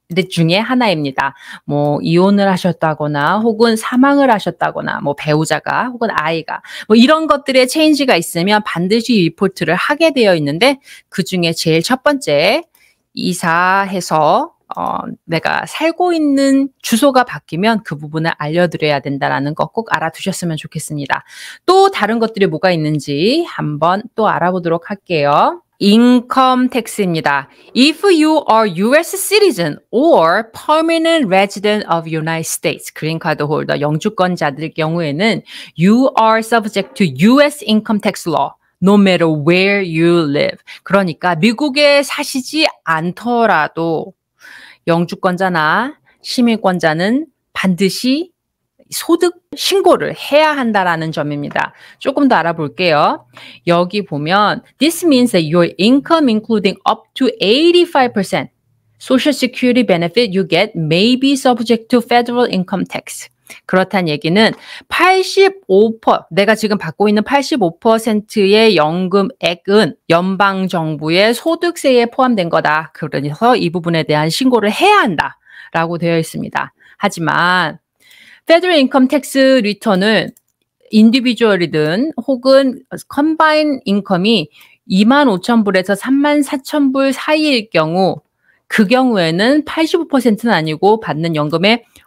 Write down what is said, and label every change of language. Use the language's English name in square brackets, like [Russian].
[Korean] 중에 하나입니다. 뭐 이혼을 하셨다거나 혹은 사망을 하셨다거나 뭐 배우자가 혹은 아이가 뭐 이런 것들의 체인지가 있으면 반드시 리포트를 하게 되어 있는데 그 중에 제일 첫 번째 이사해서 내가 살고 있는 주소가 바뀌면 그 부분을 알려드려야 된다는 거 꼭 알아두셨으면 좋겠습니다. 또 다른 것들이 뭐가 있는지 한번 또 알아보도록 할게요. 인컴 텍스입니다. [English] If you are U.S. citizen or permanent resident of United States, [Korean] 그린카드 홀더, 영주권자들 경우에는 [English] you are subject to U.S. income tax law, no matter where you live. [Korean] 그러니까 미국에 사시지 않더라도 영주권자나 시민권자는 반드시 소득 신고를 해야 한다라는 점입니다. 조금 더 알아볼게요. 여기 보면 [English] This means that your income including up to 85% Social Security benefit you get may be subject to federal income tax. [Korean] 그렇다는 얘기는 85%, 내가 지금 받고 있는 85%의 연금액은 연방정부의 소득세에 포함된 거다. 그래서 이 부분에 대한 신고를 해야 한다라고 되어 있습니다. 하지만 Federal Income Tax Return을 인디비주얼이든 혹은 컴바인 인컴이 25,000불에서 34,000불 사이일 경우 그 경우에는 85%는 아니고 받는 연금의